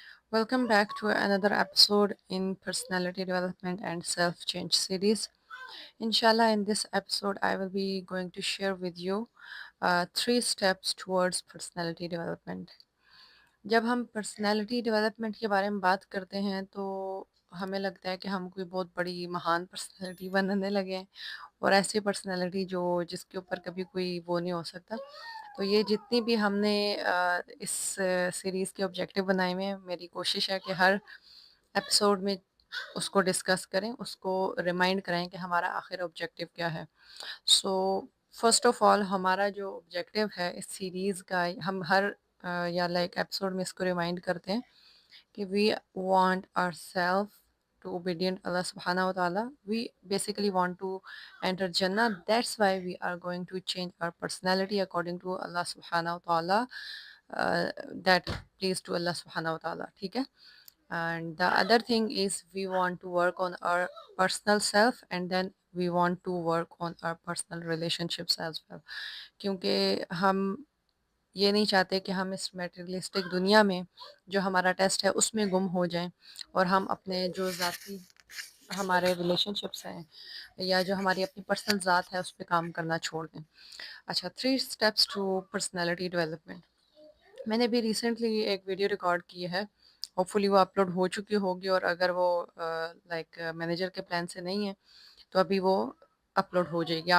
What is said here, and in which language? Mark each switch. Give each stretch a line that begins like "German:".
English: Welcome back to another episode in Personality Development and Self Change series. Inshallah, in this episode, I will be going to share with you 3 steps towards personality development.
Hindi: जब हम personality development के बारे में बात करते हैं तो हमें लगता है कि हम कोई बहुत बड़ी महान पर्सनैलिटी बनने लगे हैं और ऐसी पर्सनैलिटी जो जिसके ऊपर कभी कोई वो नहीं हो सकता। तो ये जितनी भी हमने इस सीरीज़ के ऑब्जेक्टिव बनाए हुए हैं, मेरी कोशिश है कि हर एपिसोड में उसको डिस्कस करें, उसको रिमाइंड कराएं कि हमारा आखिर ऑब्जेक्टिव क्या है।
English: so first of all
Hindi: हमारा जो ऑब्जेक्टिव है इस सीरीज़ का, हम हर या लाइक एपिसोड में इसको रिमाइंड करते हैं कि
English: We want ourselves to obedient Allah subhanahu wa ta'ala. We basically want to enter Jannah. That's why we are going to change our personality according to Allah subhanahu wa ta'ala. That please to Allah subhanahu wa ta'ala.
Hindi: ठीक है?
English: And the other thing is we want to work on our personal self and then we want to work on our personal relationships as well.
Hindi: क्योंकि हम ये नहीं चाहते कि हम इस मटेरियलिस्टिक दुनिया में जो हमारा टेस्ट है उसमें गुम हो जाएं और हम अपने जो ज़ाती हमारे रिलेशनशिप्स हैं या जो हमारी अपनी पर्सनल ज़ात है उस पर काम करना छोड़ दें। अच्छा, 3 स्टेप्स टू पर्सनैलिटी डेवलपमेंट। मैंने भी रिसेंटली एक वीडियो रिकॉर्ड की है, होपफुली वो अपलोड हो चुकी होगी, और अगर वो लाइक मैनेजर के प्लान से नहीं है तो अभी वो अपलोड हो जाएगी।